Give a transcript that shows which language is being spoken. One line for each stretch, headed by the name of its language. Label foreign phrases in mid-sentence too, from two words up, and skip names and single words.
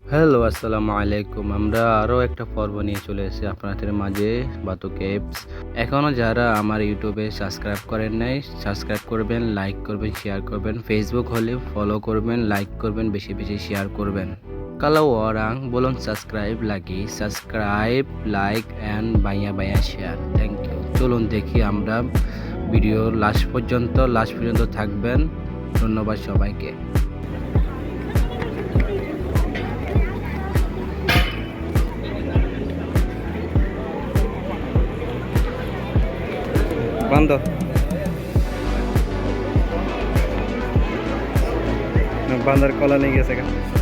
Bangla: হ্যালো, আসসালামু আলাইকুম। আমরা আরও একটা পর্ব নিয়ে চলে এসেছি আপনাদের মাঝে, বাতু কেভস। এখনও যারা আমার ইউটিউবে সাবস্ক্রাইব করেন নাই, সাবস্ক্রাইব করবেন, লাইক করবেন, শেয়ার করবেন। ফেসবুক হলে ফলো করবেন, লাইক করবেন, বেশি বেশি শেয়ার করবেন.
Malay: Kalau orang belum subscribe lagi,
English: subscribe, like, and banyak-banyak share. Thank you.
Bangla: চলুন দেখি আমরা
English: video last
Bangla: পর্যন্ত থাকবেন। ধন্যবাদ সবাইকে। বন্ধ বান্দার কলা নিয়ে গেছে গা।